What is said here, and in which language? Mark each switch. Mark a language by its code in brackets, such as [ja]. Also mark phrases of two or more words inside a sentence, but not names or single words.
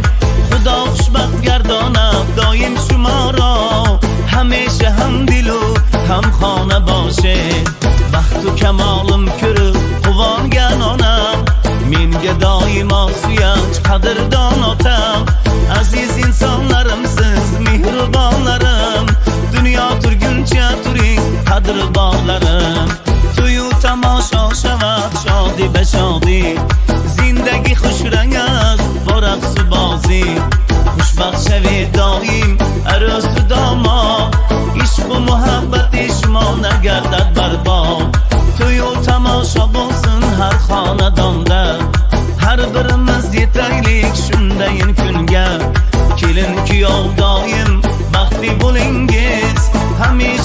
[fa] خدا خوشبخت گردانم دایم شما را، همیشه هم دل و هم خانه باشد. [uz] baxt-u kamolim körüp quvongan onam, menga doimo suyanch qadrdon otam. Aziz insonlarimsiz mehribonlarim, dunyo turguncha turing qadrdonlarim. [fa] تویو تماشا شود شادی به شادی، زندگی خوش رنگ است با رقص و بازی. خوشبخت شوید دایم عروس و داماد، عشق و محبت شما نگردد برباد. [uz] to'y-u tomosha bo'lsin har xonadonda, har birimiz yetaylik shundayin kunga. Kelin kuyov doim baxtli bo'lingiz, hamisha